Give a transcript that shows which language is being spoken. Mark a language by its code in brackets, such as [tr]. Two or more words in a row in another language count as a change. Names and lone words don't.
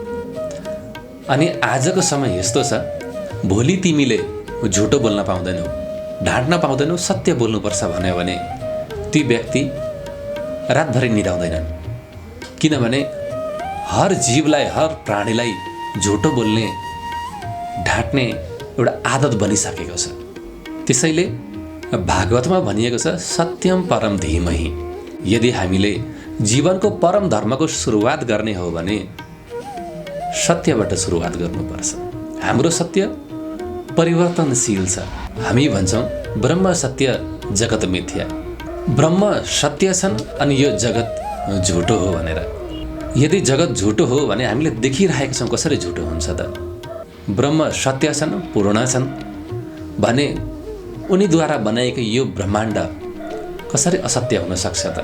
[ne] अनि आजको समय यस्तो छ, भोलि तिमीले झुटो बोल्न पाउँदैनौ, ढाँट्न पाउँदैनौ, सत्य बोल्नुपर्छ भन्यो भने ती व्यक्ति रातभरि निदाउँदैनन्। किनभने हर जीवलाई, हर प्राणीलाई झुटो बोल्ने, ढाँट्ने एउटा आदत बनिसकेको छ। त्यसैले भागवतमा भनिएको छ [sa] सत्यम परम धीमहि। [ne] यदि हामीले जीवनको परम धर्मको सुरुवात गर्ने हो भने सत्यबाट सुरुवात गर्नुपर्छ। हाम्रो सत्य परिवर्तनशील छ। हामी भन्छौँ [sa] ब्रह्म सत्य जगत मिथ्या। [ne] ब्रह्म सत्य छन् अनि यो जगत झुटो हो भनेर। यदि जगत झुटो हो भने हामीले देखिरहेका छौँ कसरी झुटो हुन्छ त। ब्रह्म सत्य छन्, पूर्ण छन् भने उनीद्वारा बनाएको यो ब्रह्माण्ड कसरी असत्य हुन सक्छ त।